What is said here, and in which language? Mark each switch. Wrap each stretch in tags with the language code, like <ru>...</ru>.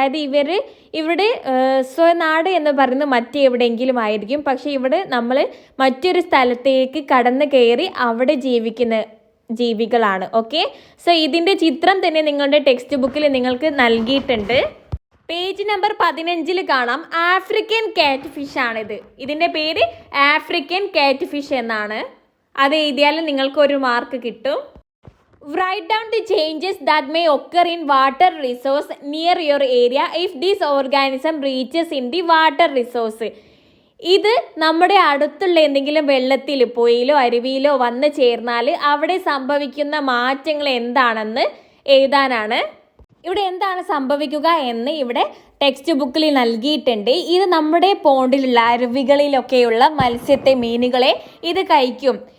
<ml>അതായത് ഇവിടെ സ്വനാട് എന്ന് പറയുന്നത് മറ്റെവിടെയെങ്കിലും ആയിരിക്കും, പക്ഷെ ഇവിടെ നമ്മൾ മറ്റൊരു സ്ഥലത്തേക്ക് കടന്നു കയറി അവിടെ ജീവിക്കുന്ന ജീവികളാണ്. ഓക്കെ, സോ ഇതിൻ്റെ ചിത്രം തന്നെ നിങ്ങളുടെ ടെക്സ്റ്റ് ബുക്കിൽ നിങ്ങൾക്ക് നൽകിയിട്ടുണ്ട്. പേജ് നമ്പർ 15 കാണാം. ആഫ്രിക്കൻ കാറ്റ് ഫിഷ് ആണിത്. ഇതിൻ്റെ പേര് ആഫ്രിക്കൻ കാറ്റ് ഫിഷ് എന്നാണ്. അത് എഴുതിയാലും നിങ്ങൾക്ക് ഒരു മാർക്ക് കിട്ടും.</ml> <en>Write down the changes that may occur in water resource near your area if this organism reaches in the water resource.</en> <ml>ഇത് നമ്മുടെ അടുത്തുള്ള എന്തെങ്കിലും വെള്ളത്തിൽ, പുഴയിലോ അരുവിയിലോ വന്ന് ചേർന്നാൽ അവിടെ സംഭവിക്കുന്ന മാറ്റങ്ങൾ എന്താണെന്ന് എഴുതാനാണ്. ഇവിടെ എന്താണ് സംഭവിക്കുക എന്ന് ഇവിടെ ടെക്സ്റ്റ് ബുക്കിൽ നൽകിയിട്ടുണ്ട്. ഇത് നമ്മുടെ പോണ്ടിലുള്ള അരുവികളിലൊക്കെയുള്ള മീനുകളെ ഇത് കഴിക്കും.</ml>